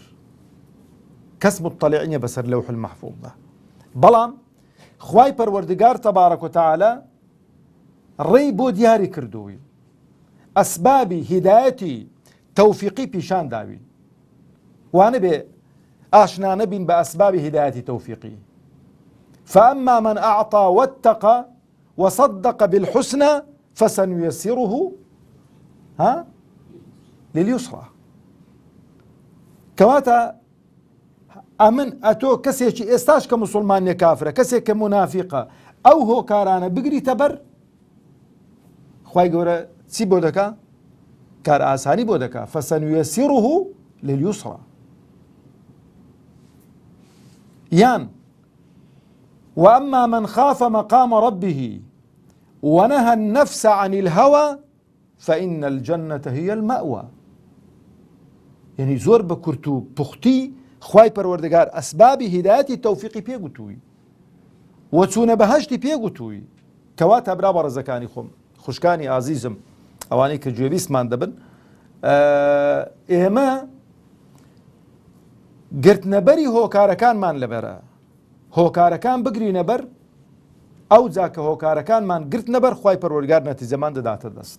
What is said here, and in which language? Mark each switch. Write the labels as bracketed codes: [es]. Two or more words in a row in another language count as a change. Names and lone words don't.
[ckb] کەس مطلع نییە بەسەر لەوح المەحفوظدا، بەڵام خوای پەروەردگار [ar] تەبارەک و تەعالا [ckb] ڕێی بۆ دیاری کردووی، ئەسبابی هیدایەتی تەوفیقی پیشان داوین، وانە بێ ئاشنا نەبین بە ئەسبابی هیدایەتی تەوفیقی. [ar] فأما من أعطى واتقى وصدق بالحسنى فسنيسره لليسرى. [ckb] کەواتە ئەمن ئەتۆ کەسێکی ئێستاش کە موسڵمانیە کافرە، کەسێک کە منافقە، ئەو هۆکارانە بگریتە بەر، خوای گەورە چی بۆ دەکا؟ کار ئاسانی بۆ دەکا. [ar] فسنيسره لليسرى. یان وأما من خاف مقام ربه ونهى النفس عن الهوى فإن الجنة هي المأوى. [ckb] يعني زور بكرتو بختي خواي پروردگار [ar] أسباب هداية التوفيق [ckb] بيگوتوي وچونە بەهەشتی پێگوتووی کەواتە برا بەڕێزەکانی خۆم خوشکانی ئازیزم ئەوانەی کە گوێبیستمان دەبن ئێمە گرتنەبەری هۆکارەکانمان لەبەرە هۆکارەکان بگرینە بەر ئەو جا کە هۆکارەکانمان گرت نەبەر خوای پەروەردگار نەتیجەمان دەداتە دەست.